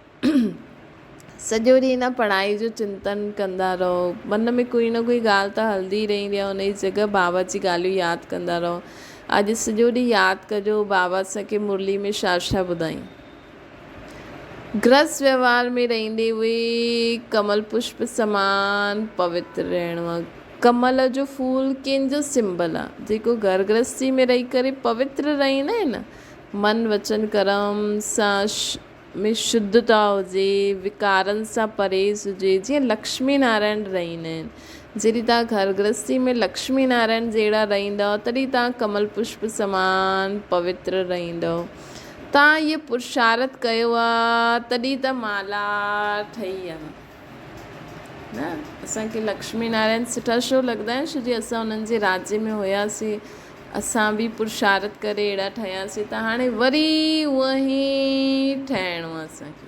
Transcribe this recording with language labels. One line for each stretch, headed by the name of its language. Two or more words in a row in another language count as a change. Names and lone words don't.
Sindhi: सॼो ॾींहुं हिन पढ़ाई जो चिंतन कंदा रहो, मन में कोई न कोई ॻाल्हि त हलंदी रहंदी आहे, हुनजी जॻह बाबा जी ॻाल्हियूं यादि कंदा रहो। अॼु सॼो ॾींहुं यादि कजो बाबा असांखे मुरली में छा छा ॿुधाईं। गृहस्थ व्यवहार में रहंदे हुए कमल पुष्प समान पवित्र रहणो आहे। कमल जो फूल कंहिंजो सिंबल आहे? जेको घर गृहस्थी में रही करे पवित्र रहंदा आहिनि न, मन वचन कर्म सां में शुद्धता हुजे, विकारनि सां परहेज़ हुजे, जीअं लक्ष्मी नारायण रहंदा आहिनि। जॾहिं तव्हां घर गृहस्थी में लक्ष्मी नारायण जहिड़ा रहंदव, तॾहिं तव्हां कमल पुष्प समान पवित्र रहंदव। तव्हां इहो पुरुषार्थ कयो आहे, तॾहिं त माला ठही आहे न। असांखे लक्ष्मी नारायण सुठा छो लॻंदा आहिनि? छोजी असां उन्हनि जे राज्य में हुयासीं, असां बि पुरुषार्थ करे अहिड़ा ठहियासीं, त हाणे वरी उअं ई ठहिणो आहे असांखे।